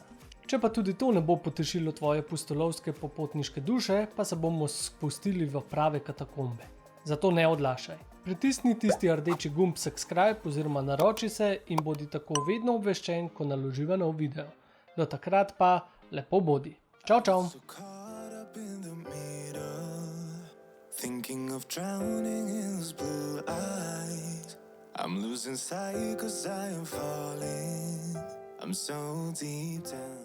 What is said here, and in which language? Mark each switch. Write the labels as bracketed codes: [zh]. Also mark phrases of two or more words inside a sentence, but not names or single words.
[sl] Če pa tudi to ne bo potešilo tvoje pustolovske popotniške duše, pa se bomo spustili v prave katakombe. Zato ne odlašaj. Pritisni tisti rdeči gumb subscribe oziroma naroči se in bodi tako vedno obveščen, ko naloživa nov video. Do takrat pa lepo bodi. Čau, čau. [en] Thinking of drowning in those blue eyes. I'm losing sight 'cause I am falling. I'm so deep down.